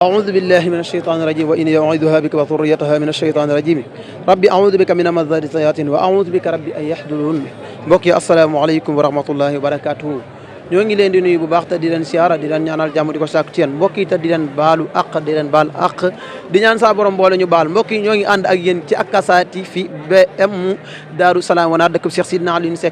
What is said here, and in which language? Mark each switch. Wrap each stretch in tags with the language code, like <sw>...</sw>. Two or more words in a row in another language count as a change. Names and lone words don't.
<ar>أعوذ بالله من الشيطان الرجيم وإني أعيذها بك وذريتها من الشيطان الرجيم ربي أعوذ بك من همزات الشياطين وأعوذ بك ربي أن يحضرون</ar> <wo>mbokk yi</wo> <ar>السلام عليكم ورحمة الله وبركاته</ar> <wo>ñoo ngi leen di nuyu bu baax te di leen siyaara di leen ñaanal jàmm di ko sàkku ci yéen mbokk yi te di leen baalu àq di leen baal àq di ñaan saa borom boole ñu baal mbokk yi ñoo ngi ànd ak yéen ci Akasaati fi BM Daaru Salaam wana dëkk Cheikh Sidna Alioune Seck</wo>